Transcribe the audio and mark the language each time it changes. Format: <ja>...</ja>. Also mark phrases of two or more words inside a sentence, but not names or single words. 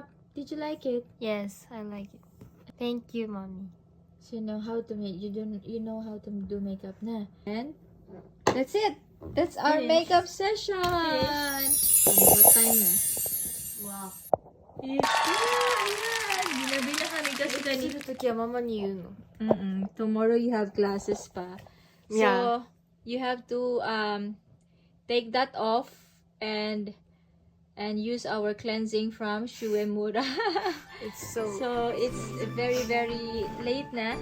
<en>Did you like it? Yes, I like it. Thank you, mommy. So you know how to make you know how to do makeup na. And that's it. That's our Finish. makeup session. What time na? Wow.</en> <tl>Ginabi na kami kasi kanina.</tl> <ja>するときはママに言うの。</ja> <en>Tomorrow you have classes pa. So Yeah. you have to take that off and use our cleansing from Shuemura. It's so... So it's very very late na.</en>